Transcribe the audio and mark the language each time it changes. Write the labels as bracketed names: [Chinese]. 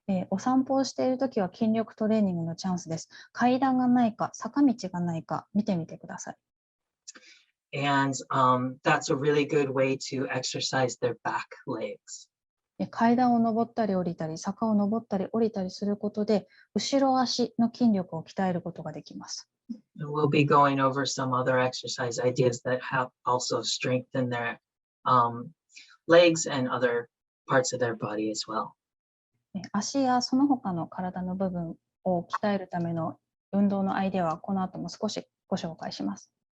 [Japanese] お散歩をしているときは筋力トレーニングのチャンスです。階段がないか、坂道がないか見てみてください。 [English] And that's a really good way to exercise their back legs. [Japanese] 階段を登ったり降りたり、坂を登ったり降りたりすることで、後ろ足の筋力を鍛えることができます。 [English] And we'll be going over some other exercise ideas that have also strengthen their legs and other parts of their body as well. [Japanese] 足やその他の体の部分を鍛えるための運動のアイデアはこの後も少しご紹介します。